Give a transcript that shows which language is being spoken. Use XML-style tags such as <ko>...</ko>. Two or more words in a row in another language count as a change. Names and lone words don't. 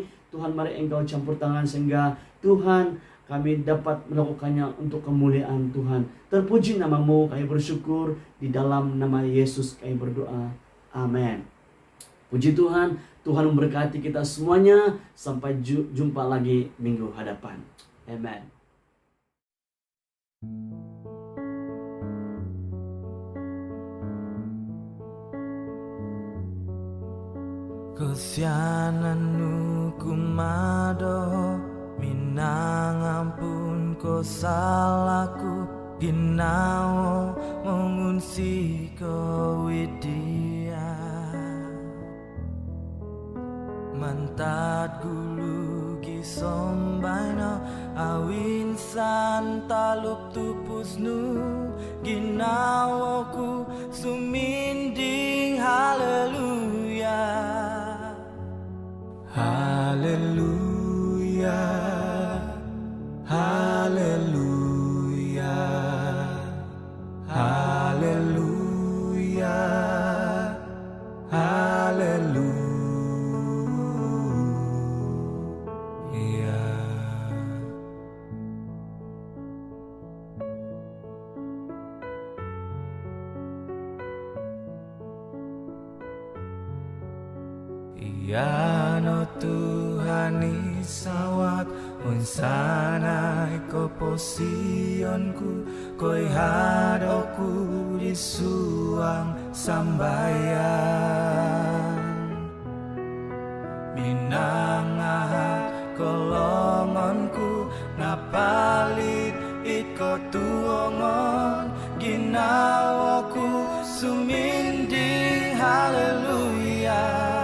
<ms>Tuhan mari Engkau campur tangan sehingga Tuhan kami dapat melakukannya untuk kemuliaan Tuhan. Terpuji nama-Mu, kami bersyukur di dalam nama Yesus kami berdoa. Amin. Puji Tuhan, Tuhan memberkati kita semuanya. Sampai jumpa lagi minggu hadapan. Amin.</ms> <dtp>Kesiananmu kumado minang ampun ko salahku ginawa mengunsi ko widia mantat gulu gisombaino awin san talup tupusnu ginawa ku suminding haleluya haleluya haleluya haleluya haleluya. Ya no Tuhan isawat unsana ko posionku koi hadoku di suang sambayan minangaha kolongonku napalit iko tuongon ginawaku suminding haleluya</dtp>